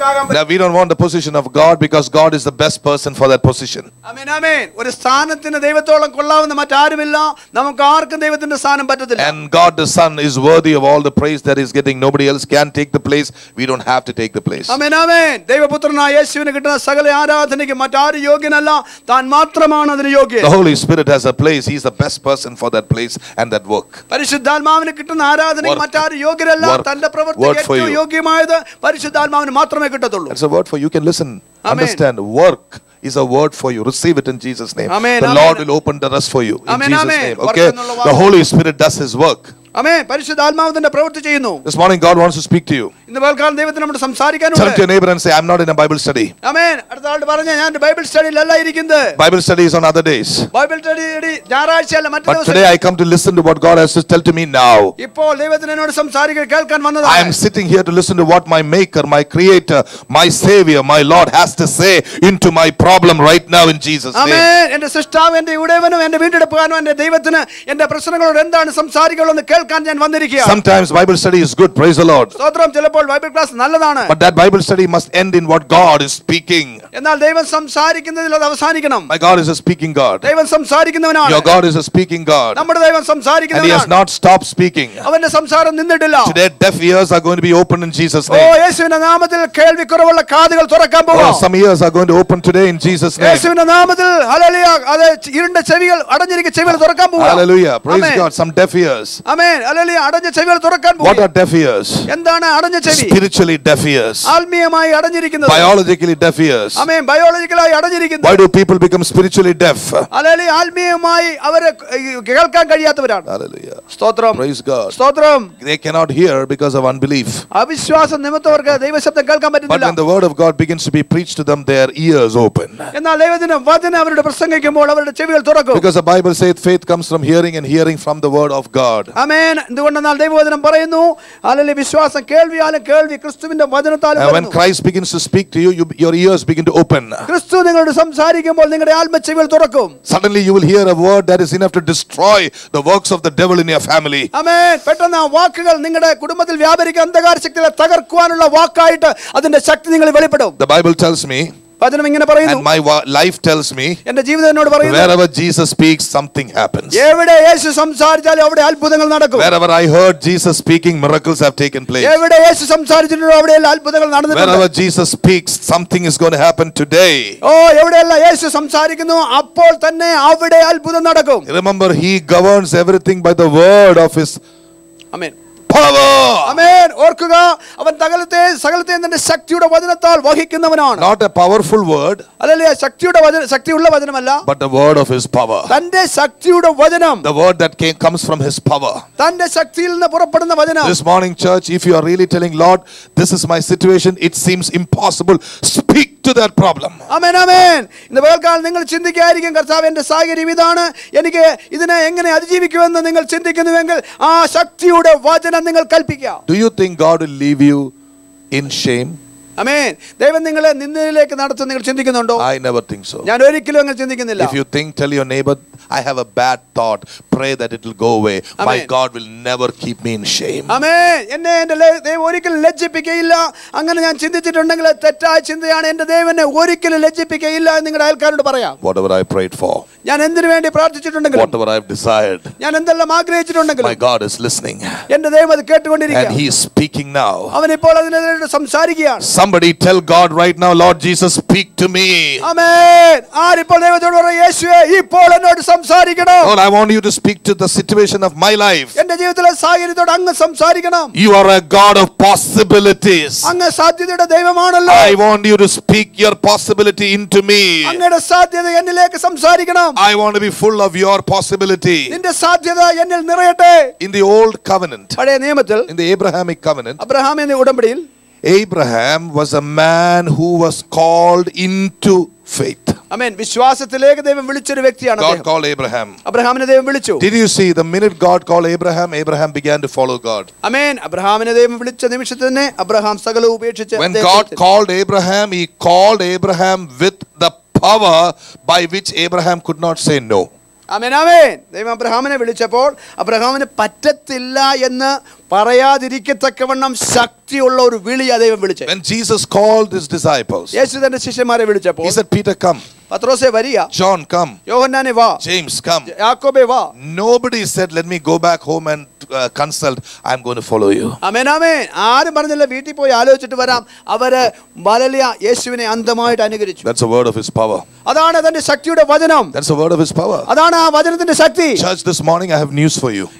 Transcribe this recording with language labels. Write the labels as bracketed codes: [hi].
[en] Now we don't want the position of God because God is the best person for that position. Amen, amen. [ml] ഒരു സ്ഥാനത്തിന് ദൈവത്തോളം കൊള്ളാവുന്ന മറ്റാരുമില്ല. നമുക്ക് ആർക്കും ദൈവത്തിന്റെ സ്ഥാനം പറ്റത്തില്ല. [en] And God the Son is worthy of all the praise that is getting. Nobody else can take the place. We don't have to take the place. Amen, amen. [ml] ദൈവപുത്രനായ യേശുവിന് കിട്ടുന്ന സകല ആരാധനയ്ക്ക് മറ്റാരും യോഗ്യനല്ല. താൻ മാത്രമാണ് അതിന് യോഗ്യൻ. [en] The Holy Spirit has a place. He is the best person for that place and that work. [ml] പരിശുദ്ധാത്മാവിന് കിട്ടുന്ന ആരാധനയ്ക്ക് മറ്റാരും യോഗ്യരല്ല. തന്റെ പ്രവൃത്തിക്ക് ഏറ്റവും യോഗ്യമായത് പരിശുദ്ധാത്മാവിന് മാത്രമേ കിട്ടത്തുള്ളൂ. [en] That's a word for you. Can listen. Understand. Work is a word for you. Receive it in Jesus' name. Amen, the Lord will open the rest for you in Jesus' name. Okay. The Holy Spirit does His work. [ml] ആമേൻ. പരിശുദ്ധാത്മാവിന്റെ പ്രവൃത്തി ചെയ്യുന്നു. [en] This morning God wants to speak to you. [ml] ഇന്ന് പകൽക്കാലം ദൈവത്തിന് നമ്മോട് സംസാരിക്കാനുണ്ട്. [en] Turn to your neighbor and say, I'm not in a Bible study. [ml] ആമേൻ. അടുത്ത ആളോട് പറഞ്ഞ ഞാൻ ബൈബിൾ സ്റ്റഡിയിലല്ല ഇരിക്കുന്നത്. [en] Bible study is on other days. [ml] Bible study ഞായറാഴ്ചയല്ല മറ്റു ദിവസം. [en] But today I come to listen to what God has to tell to me now. [ml] ഇപ്പോൾ ദൈവത്തിന് എന്നോട് സംസാരിക്കാൻ കേൾക്കാൻ വന്നതാണ്. [en] I am sitting here to listen to what my maker, my creator, my savior, my Lord has to say into my problem right now in Jesus' name. [ml] ആമേൻ. എൻ്റെ സൃഷ്ടാവ്, എൻ്റെ ഉടയവനും എൻ്റെ വീണ്ടെടുപ്പുകാരനും എൻ്റെ ദൈവത്തിന് എൻ്റെ പ്രശ്നങ്ങളോട് എന്താണ് സംസാരിക്കാനുള്ളത് കേൾക്കാൻ ഞാൻ വന്നിരിക്കുക. [en] Sometimes Bible study is good, praise the Lord. [ml] സ്തോത്രം. ചിലപ്പോൾ ബൈബിൾ ക്ലാസ് നല്ലതാണ്. [en] But that Bible study must end in what God is speaking. [ml] എന്നാൽ ദൈവം സംസാരിക്കുന്നതിൽ അത് അവസാനിക്കണം. [en] My God is a speaking God. [ml] ദൈവം സംസാരിക്കുന്നവനാണ്. [en] Your God is a speaking God. [ml] നമ്മുടെ ദൈവം സംസാരിക്കുന്നവനാണ്. [en] And He has not stopped speaking. [ml] അവന്റെ സംസാരം നിന്നിട്ടില്ല. [en] Today deaf ears are going to be opened in Jesus' name. [ml] യേശുവിന്റെ നാമത്തിൽ കേൾവിക്കുറവുള്ള കാതുകൾ തുറക്കാൻ പോകുന്നു. [en] Some ears are going to open today in Jesus' name. [ml] യേശുവിന്റെ നാമത്തിൽ ഹല്ലേലൂയ. അത് ഇരുണ്ട ചെവികൾ അടഞ്ഞിരിക്കുന്ന ചെവികൾ തുറക്കാൻ പോകുന്നു. [en] Hallelujah. Praise God. Some deaf ears. [ml] ആമേൻ. ഹല്ലേലൂയ. അടഞ്ഞ ചെവികൾ തുറക്കാൻ പോകുന്നു. [en] What are deaf ears? [ml] എന്താണ് അടഞ്ഞ ചെവി? [en] Spiritually deaf ears. [ml] ആത്മീയമായി അടഞ്ഞിരിക്കുന്നത്. [en] Biologically deaf ears. [ml] Amen. ബയോളജിക്കലായി അടഞ്ഞിരിക്കുന്നത്. [en] Why do people become spiritually deaf? [ml] Hallelujah. ആത്മീയമായി അവരെ കേൾക്കാൻ കഴിയാത്തവരാണ്. [en] Hallelujah. [ml] സ്തോത്രം. [en] Praise God. [ml] സ്തോത്രം. [en] They cannot hear because of unbelief. [ml] അവിശ്വാസം നിമിത്തം അവർക്ക് ദൈവശബ്ദം കേൾക്കാൻ [en] But [ml] പറ്റുന്നില്ല. [en] when the word of God begins to be preached to them, their ears open. [ml] എന്നാൽ ദൈവത്തിന്റെ വചനം അവരുടെ പ്രസംഗിക്കുമ്പോൾ അവരുടെ ചെവികൾ തുറക്കും. [en] Because the Bible says faith comes from hearing and hearing from the word of God. [ml] ആമേൻ. എന്തുകൊണ്ടെന്നാൽ ദൈവവചനം പറയുന്നു ഹല്ലേലൂയ വിശ്വാസം കേൾവിയാലും കേൾവി ക്രിസ്തുവിന്റെ വചനത്താലും [en] And when Christ begins to speak to you, your ears begin to open. [ml] ക്രിസ്തു നിങ്ങളോട് സംസാരിക്കുമ്പോൾ നിങ്ങളുടെ ആത്മചെവികൾ തുറക്കും. [en] Suddenly you will hear a word that is enough to destroy the works of the devil in your family. [ml] ആമേൻ. പെട്ടെന്ന് ആ വാക്കുകൾ നിങ്ങളുടെ കുടുംബത്തിൽ വ്യാപരിക്കുന്ന അന്ധകാര ശക്തികളെ തകർക്കുവാനുള്ള വാക്കായിട്ട് അതിന്റെ ശക്തി നിങ്ങളിൽ വെളിപ്പെടും. [en] The Bible tells me [ml] വചനം ഇങ്ങനെ പറയുന്നു, [en] and my life tells me [ml] എൻ്റെ ജീവിതം എന്നോട് പറയുന്നു, [en] wherever Jesus speaks something happens. [ml] എവിടെ യേശു സംസാരിച്ചാൽ അവിടെ അത്ഭുതങ്ങൾ നടക്കും. [en] Wherever I heard Jesus speaking, miracles have taken place. [ml] എവിടെ യേശു സംസാരിച്ചിട്ടുണ്ടോ അവിടെയെല്ലാം അത്ഭുതങ്ങൾ നടന്നിട്ടുണ്ട്. [en] Wherever Jesus speaks, something is going to happen today. [ml] എവിടെയെല്ലാം യേശു സംസാരിക്കുന്നു അപ്പോൾ തന്നെ അവിടെ അത്ഭുതം നടക്കും. [en] Remember, he governs everything by the word of his power. [ml] ആമേൻ. ഓർക്കുക, അവൻ സകലത്തെയും തന്റെ ശക്തിയുടെ വചനത്താൽ വഹിക്കുന്നവനാണ്. [en] Not a powerful word, [ml] അല്ലല്ലേ, ശക്തിയുള്ള വചനമല്ല, [en] but the word of his power. [ml] തന്റെ ശക്തിയുടെ വചനം, [en] The word that comes from his power. [ml] തന്റെ ശക്തിയിൽ നിന്ന് പുറപ്പെടുന്ന വചനം. [en] This morning, church, if you are really telling Lord, this is my situation, it seems impossible, speak to that problem. [ml] ആമേൻ, ആമേൻ. ഇന്ന് പകൽക്കാലം നിങ്ങൾ ചിന്തിക്കായിരിക്കും, കർത്താവ് എന്റെ സാഹചര്യം ഇതാണ്, എനിക്ക് ഇതിനെ എങ്ങനെ അതിജീവിക്കുമെന്ന് നിങ്ങൾ ചിന്തിക്കുന്നുവെങ്കിൽ ആ ശക്തിയുടെ വചനം നിങ്ങൾ കൽപ്പിക്കുക. [en] Do you think God will leave you in shame? [ml] ആമേൻ. ദൈവം നിങ്ങളെ നിന്ദയിലേക്ക് നടത്തും നിങ്ങൾ ചിന്തിക്കുന്നുണ്ടോ? [en] I never think so. [ml] ഞാൻ ഒരിക്കലും അങ്ങനെ ചിന്തിക്കുന്നില്ല. [en] If you think, tell your neighbor, I have a bad thought, pray that it will go away. My God will never keep me in shame. [ml] ആമേൻ. എന്നെ ദൈവം ഒരിക്കലും ലജ്ജിപ്പിക്കുകയില്ല. അങ്ങനെ ഞാൻ ചിന്തിച്ചിട്ടുണ്ടെങ്കിൽ തെറ്റായ ചിന്തയാണ്. എന്റെ ദൈവം എന്നെ ഒരിക്കലും ലജ്ജിപ്പിക്കുകയില്ല എന്ന് നിങ്ങളുടെ അയൽക്കാരോട് പറയാം. [en] Whatever I prayed for, [ml] ഞാൻ എന്തിനു വേണ്ടി പ്രാർത്ഥിച്ചിട്ടുണ്ടെങ്കിലും, [en] whatever I have desired, [ml] ഞാൻ എന്തെല്ലാം ആഗ്രഹിച്ചിട്ടുണ്ടെങ്കിലും, [en] my God is listening. [ml] എന്റെ ദൈവം അത് കേട്ടുകൊണ്ടിരിക്കുകയാണ്. [en] And he is speaking now. [ml] അവൻ ഇപ്പോൾ അതിനെതിരെ സംസാരിക്കുകയാണ്. [en] Somebody tell God right now, Lord Jesus, speak to me. [ml] ആമേൻ. ആരിപ്പോൾ ദൈവത്തോട് പറയും, യേശുവേ ഇപ്പോൾ എന്നോട് സംസാരിക്കണം. [en] Lord, I want you to speak to the situation of my life. [ml] എന്റെ ജീവിതത്തിലെ സാഹചര്യത്തോട് അങ്ങ് സംസാരിക്കണം. [en] You are a God of possibilities. [ml] അങ്ങ് സാധ്യതയുടെ ദൈവമാണല്ലോ. [en] I want you to speak your possibility into me. [ml] അങ്ങയുടെ സാധ്യത എന്നിലേക്ക് സംസാരിക്കണം. [en] I want to be full of your possibility. [ml] നിന്റെ സാധ്യത എന്നിൽ നിറയട്ടെ. [en] In the old covenant, [ml] പഴയ നിയമത്തിൽ, [en] in the Abrahamic covenant, [ml] Abraham എന്ന ഉടമ്പടിയിൽ, [en] Abraham was a man who was called into faith. [ml] ആമേൻ. വിശ്വാസത്തിലേക്ക് ദൈവം വിളിച്ചൊരു വ്യക്തിയാണ് [en] God [ml] അദ്ദേഹം. [en] called Abraham. [ml] അബ്രഹാമിനെ ദൈവം വിളിച്ചു. [en] Did you see the minute God called Abraham, Abraham began to follow God. [ml] ആമേൻ. അബ്രഹാമിനെ ദൈവം വിളിച്ച നിമിഷത്തിൽ തന്നെ അബ്രഹാം സകലവും ഉപേക്ഷിച്ച്, [en] When God called Abraham, he called Abraham with the power by which Abraham could not say no. [ml] ആമേൻ, ആമേൻ. ദൈവം അബ്രഹാമിനെ വിളിച്ചപ്പോൾ അബ്രഹാമിന് പറ്റത്തില്ല എന്ന് പറയാതിരിക്കത്തക്കവണ്ണം ശക്തിയുള്ള ഒരു വിളിയാ ദൈവം വിളിച്ചത്. [en] When Jesus called his disciples, [ml] യേശു തന്റെ ശിഷ്യന്മാരെ വിളിച്ചപ്പോൾ, [en] he said, Peter, come. [ml] പത്രോസേ വരിക. [en] John, come. [ml] യോഹന്നാനെ വാ. [en] James, come. [ml] യാക്കോബേ വാ. [en] Nobody said, let me go back home and consult. I'm going to follow you. [ml] ആമേൻ, ആമേൻ. ആരും പറഞ്ഞില്ല വീട്ടിൽ പോയി ആലോചിച്ചിട്ട് വരാം. അവര് വലിയ യേശുവിനെ അന്ധമായിട്ട് അനുകരിച്ചു. [en] That's a word of his power. [ml] അതാണ് തന്റെ ശക്തിയുടെ വചനം. [en] That's a word of his power. [ml] അതാണ് ആ വചനത്തിന്റെ ശക്തി. [en] Church, this morning I have news for you.